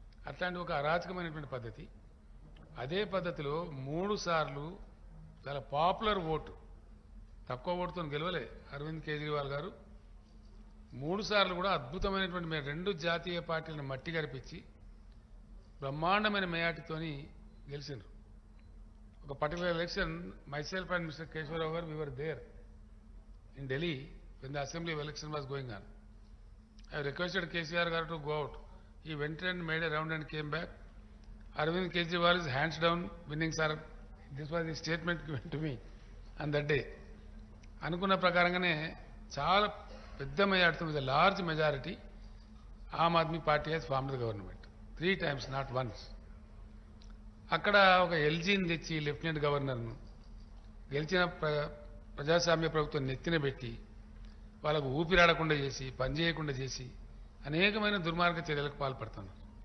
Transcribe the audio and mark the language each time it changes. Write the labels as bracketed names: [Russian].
[Telugu] అట్లాంటి ఒక అరాచకమైనటువంటి పద్ధతి. అదే పద్ధతిలో 3 సార్లు చాలా పాపులర్ ఓటు, తక్కువ ఓటుతో గెలవలే అరవింద్ కేజ్రీవాల్ గారు. 3 సార్లు కూడా అద్భుతమైనటువంటి 2 జాతీయ పార్టీలను మట్టి గరిపించి బ్రహ్మాండమైన మేయాటితోని గెలిచినారు. [English] ఒక particular election myself and Mr. Keshwar Rao, we were there in Delhi when the assembly election was going on. I requested KCR garu to go out. He went and made a round and came back. Arvind Kejriwal is hands down winning, sir. This was the statement given to me on that day. [Telugu] అనుకున్న ప్రకారంగానే చాలా పెద్ద majority, [English] With large majority, Aam Aadmi Party has formed the government 3 times, not once. [Telugu] అక్కడ ఒక ఎల్జీని తెచ్చి lieutenant గవర్నర్ను గెలిచిన ప్రజాస్వామ్య ప్రభుత్వం నెత్తిన పెట్టి వాళ్ళకు ఊపిరాడకుండా చేసి, పనిచేయకుండా చేసి అనేకమైన దుర్మార్గ చర్యలకు పాల్పడుతున్నారు.